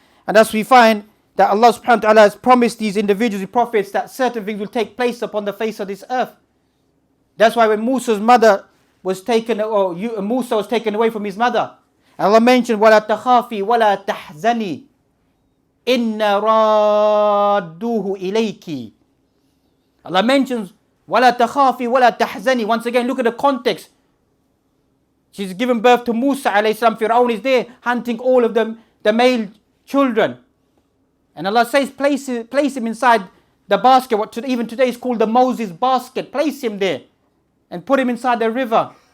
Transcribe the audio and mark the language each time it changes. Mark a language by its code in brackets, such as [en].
[en] And as we find that Allah subhanahu wa ta'ala has promised these individuals, the prophets, that certain things will take place upon the face of this earth. That's why when Musa's mother was taken, or Musa was taken away from his mother, Allah mentioned, [ar] وَلَا تَخَافِي وَلَا تَحْزَنِي إِنَّ رَادُّوهُ إِلَيْكِ. [en] Allah mentions, [ar] وَلَا تَخَافِي وَلَا تَحْزَنِي. [en] Once again, look at the context. She's given birth to Musa alayhi salam. Fir'aun is there hunting all of them, the male children. And Allah says, place him inside the basket, what even today is called the Moses basket. Place him there and put him inside the river.